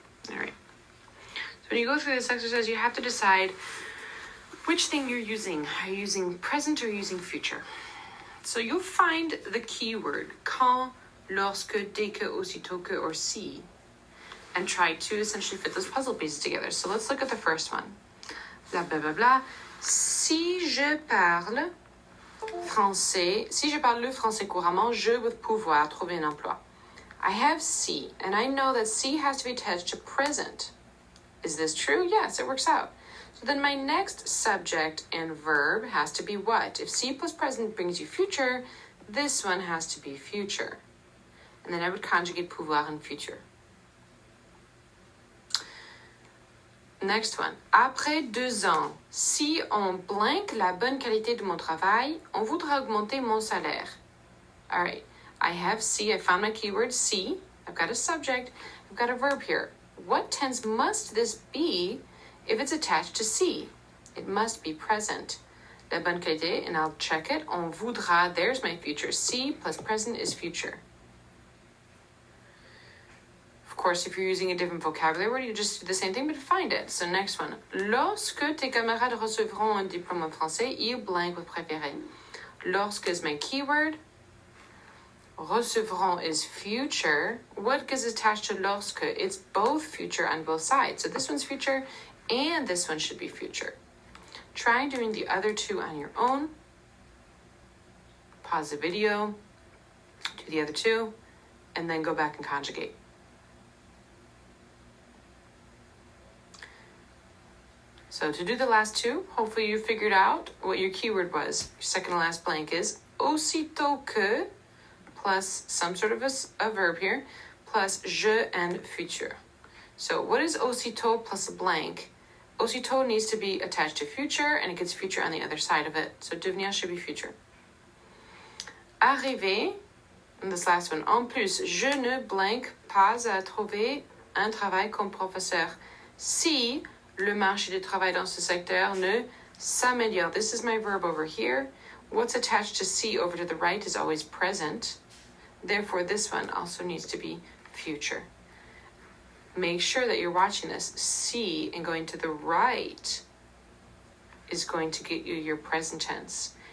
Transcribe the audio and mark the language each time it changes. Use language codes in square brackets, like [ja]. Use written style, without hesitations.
[en] All right. So when you go through this exercise, you have to decide which thing you're using. Are you using present or using future? So you'll find the keyword quand, lorsque, dès que, aussitôt que, or si, and try to essentially fit those puzzle pieces together. So let's look at the first one. Blah, blah, blah, blah. [fr] Si je parle français, si je parle le français couramment, je vais pouvoir trouver un emploi. [en] I have si, and I know that si has to be attached to present. Is this true? Yes, it works out. So then my next subject and verb has to be what? If si plus present brings you future, this one has to be future. And then I would conjugate pouvoir in future. Next one. [fr] Après 2 ans, si on [en] blank [fr] la bonne qualité de mon travail, on voudra augmenter mon salaire. [en] All right. I have si. I found my keyword si. I've got a subject. I've got a verb here. What tense must this be if it's attached to si? It must be present. [fr] La bonne qualité, [en] and I'll check it. [fr] On voudra. [en] There's my future. Si plus present is future. course, if you're using a different vocabulary word, you just do the same thing, but find it. So next one. [fr] Lorsque tes camarades recevront un diplôme en français, ils [en] blank with [fr] préféré. [en] Lorsque is my keyword. [fr] Recevront [en] is future. What gets attached to lorsque? It's both future on both sides. So this one's future, and this one should be future. Try doing the other two on your own. Pause the video, do the other two, and then go back and conjugate. So to do the last two, hopefully you figured out what your keyword was. Your second to last blank is aussitôt que, plus some sort of a verb here, plus je and future. So what is aussitôt plus a blank? Aussitôt needs to be attached to future, and it gets future on the other side of it. So devenir should be future. [fr] Arriver, [en] and this last one, [fr] en plus, je ne [en] blank [fr] pas à trouver un travail comme professeur si le marché du travail dans ce secteur ne s'améliore. [en] This is my verb over here. What's attached to si over to the right is always present. Therefore, this one also needs to be future. Make sure that you're watching this. Si and going to the right is going to get you your present tense.